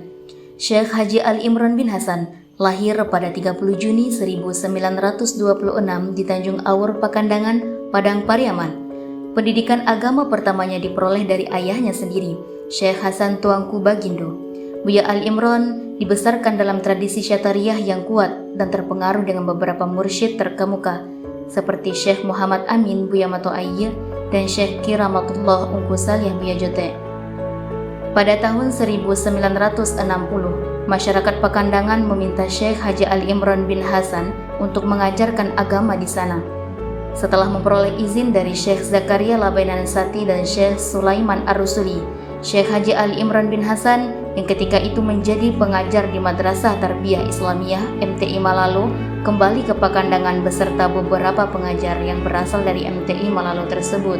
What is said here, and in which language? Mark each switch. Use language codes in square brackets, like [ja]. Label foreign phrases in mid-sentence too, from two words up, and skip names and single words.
[id] Syekh Haji Ali Imran bin Hasan lahir pada 30 Juni 1926 di Tanjung Awur, Pakandangan, Padang Pariaman. Pendidikan agama pertamanya diperoleh dari ayahnya sendiri, Syekh Hasan Tuanku Bagindo. Buya Ali Imran dibesarkan dalam tradisi Syatariyah yang kuat dan terpengaruh dengan beberapa mursyid terkemuka seperti Syekh Muhammad Amin Buya Mato Ayy dan Syekh Kiramatullah Ungku Salih Buya Jote. Pada tahun 1960, masyarakat Pakandangan meminta Syekh Haji Ali Imran bin Hasan untuk mengajarkan agama di sana. Setelah memperoleh izin dari Syekh Zakaria Labainan Sati dan Syekh Sulaiman Ar-Rusuli, Syekh Haji Ali Imran bin Hasan yang ketika itu menjadi pengajar di Madrasah Tarbiyah Islamiyah MTI Malalo kembali ke Pakandangan beserta beberapa pengajar yang berasal dari MTI Malalo tersebut.